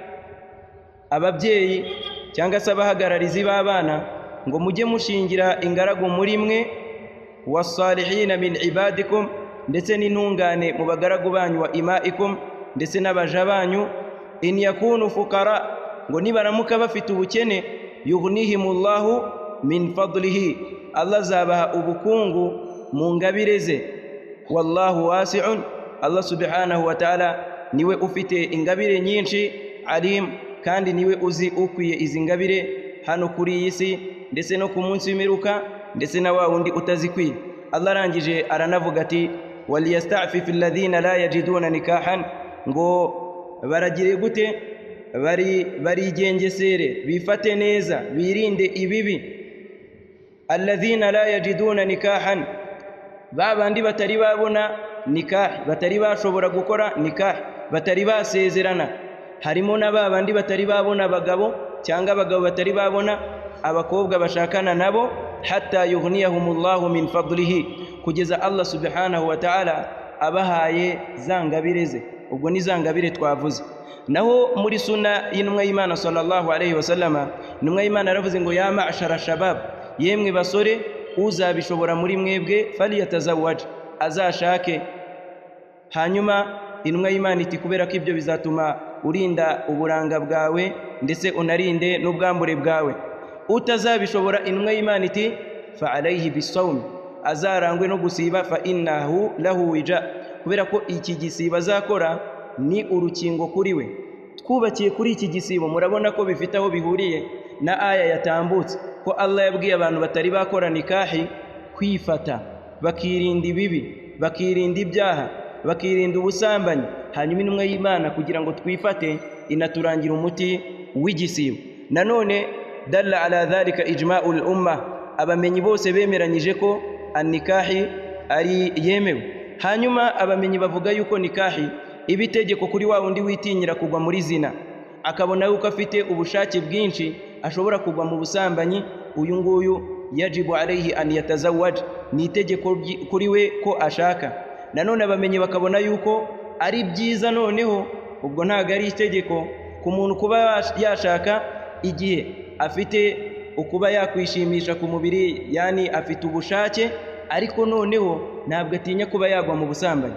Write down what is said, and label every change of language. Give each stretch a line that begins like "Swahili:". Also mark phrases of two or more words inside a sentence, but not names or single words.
Kinyarwanda: ababyeyi cyangwa se abahagararizi b'abana ngo mujye mushingira ingaragu muri mwe,
Arabic: والصالحين من عبادكم,
Kinyarwanda: ndetse n'intungane mu bagaragu banyu,
Arabic: وإمائكم,
Kinyarwanda: ndetse n'abaja banyu,
Arabic: إن يكونوا فقراء,
Kinyarwanda: ngo nibaramuka bafite ubukene,
Arabic: يغنهم الله من فضله,
Kinyarwanda: Allah azabaha ubukungu mu ngabire ze.
Arabic: والله واسع,
Kinyarwanda: Allah
Arabic: سبحانه وتعالى
Kinyarwanda: niwe ufite ingabire nyinshi, alim, kandi niwe uzi ukwiye izi ngabire hano kuri iyi si ndetse no ku munsi w'imiruka, ndetse na wa wundi utazikwiye. Allah arangije aranavuga ati
Arabic: وليستعفف الذين لا يجدون نكاحا,
Kinyarwanda: ngo baragire gute? Barigengesere, bifate neza, birinde ibibi.
Arabic: الذين لا يجدون نكاحا,
Kinyarwanda: babandi batari babona nikah, batari bashobora gukora nikah, batari basezerana. Harimo na babandi batari babona abagabo, cyangwa abagabo batari babona abakobwa bashakana nabo,
Arabic: حتى يغنيهم الله من فضله,
Kinyarwanda: kugeza Allah
Arabic: سبحانه وتعالى
Kinyarwanda: abahaye zangabire ze. Ubwo ni zangabire twavuze. Naho muri sunna y'intumwa y'Imana
Arabic: صلى الله عليه وسلم,
Kinyarwanda: intumwa y'Imana yaravuze ngo
Arabic: يا معشر الشباب,
Kinyarwanda: yemwe basore, uzabishobora muri mwebwe faliyatazawwaj, azashake. Hanyuma intumwa y'Imana iti kubera ko ibyo bizatuma urinda uburanga bwawe ndetse unarinde n'ubwambure bwawe. Utazabishobora, intumwa y'Imana iti
Arabic: فعليه بالصوم,
Kinyarwanda: azarangwe no gusiba,
Arabic: فإنه له وجاء,
Kinyarwanda: kubera ko iki gisiba azakora ni urukingo kuri we. Twubakiye kuri iki gisibo, murabona ko bifite aho bihuriye na aya yatambutse ko Allah yabwiye abantu batari bakora nikahi kwifata, bakirinda ibibi, bakirinda ibyaha, bakirinda ubusambanyi. Hanyuma intumwa y'Imana kugira ngo twifate inaturangira umuti w'igisibo.
Arabic: Nanone دل على ذلك إجماع الأمة,
Kinyarwanda: abamenyi bose bemeranyije ko an-nikahi ari yemewe. Hanyuma abamenyi bavuga yuko nikahi iba itegeko kuri wa wundi witinyira kugwa muri zina, akabona yuko afite ubushake bwinshi ashobora kugwa mu busambanyi. Uyu nguyu
Arabic: يجب عليه أن يتزوج,
Kinyarwanda: ni itegeko kuri we ko ashaka. Nanone abamenyi bakabona yuko ari byiza, noneho ubwo ntago ari itegeko ku muntu kuba yashaka igihe afite ukuba yakwishimisha ku mubiri, yani afite ubushake, ariko noneho ntabwo atinya kuba yagwa mu busambanyi.